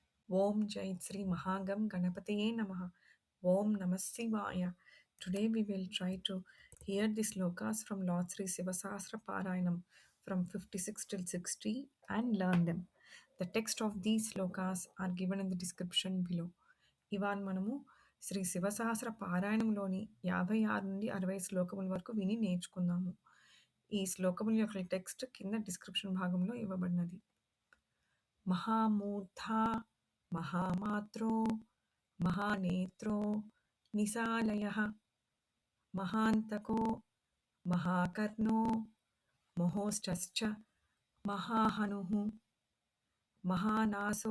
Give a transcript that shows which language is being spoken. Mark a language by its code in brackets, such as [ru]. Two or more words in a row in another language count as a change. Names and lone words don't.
[sa] ॐ जय श्री महागम गणपतये नमः. ॐ नमः शिवाय. [en] Today we will try to hear the slokas from Lord Sri Sivasasra Parayanam from 56 till 60 and learn them. The text of these slokas are given in the description below. [te] ఇవాళ మనము శ్రీ శివసహస్ర పారాయణంలోని 56 నుండి 60 శ్లోకముల వరకు విని నేర్చుకుందాము. ఈ శ్లోకముల యొక్క టెక్స్ట్ కింద డిస్క్రిప్షన్ భాగంలో ఇవ్వబడినది. [sa] महामूर्धा महामात्रो महानेत्रो निसालयः महान्तको महाकर्णो महोष्ठश्च महाहनुः महानासो